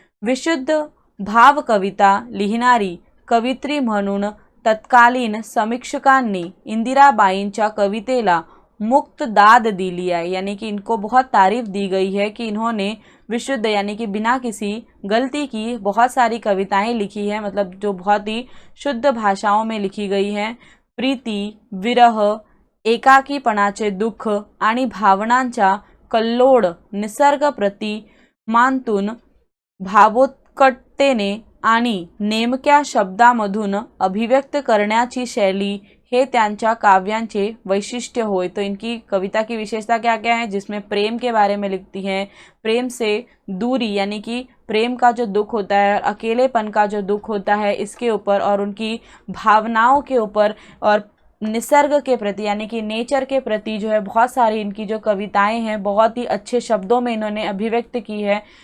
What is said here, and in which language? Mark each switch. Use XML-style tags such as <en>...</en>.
<mr>विशुद्ध भाव कविता लिहिणारी कवित्री म्हणून तत्कालीन समीक्षकांनी इंदिराबाईंच्या कवितेला मुक्त दाद दिली</mr> <hi>है, यानी कि इनको बहुत तारीफ दी गई है कि इन्होंने विशुद्ध यानी कि बिना किसी गलती की बहुत सारी कविताएं लिखी हैं, मतलब जो बहुत ही शुद्ध भाषाओं में लिखी गई हैं।</hi> <mr>प्रीति, विरह, एकाकीपणाचे दुःख आणि भावनांच्या कल्लोळ निसर्ग प्रतिमांतून भावोत्कटतेने आणि नेमक्या शब्दामधून अभिव्यक्त करण्याची शैली हे त्यांच्या काव्यांचे वैशिष्ट्य होय।</mr> <hi>तो इनकी कविता की विशेषता क्या क्या है, जिसमें प्रेम के बारे में लिखती हैं, प्रेम से दूरी यानी कि प्रेम का जो दुख होता है और अकेलेपन का जो दुख होता है इसके ऊपर, और उनकी भावनाओं के ऊपर, और निसर्ग के प्रति यानी कि नेचर के प्रति जो है बहुत सारी इनकी जो कविताएं हैं बहुत ही अच्छे शब्दों में इन्होंने अभिव्यक्त की है।</hi>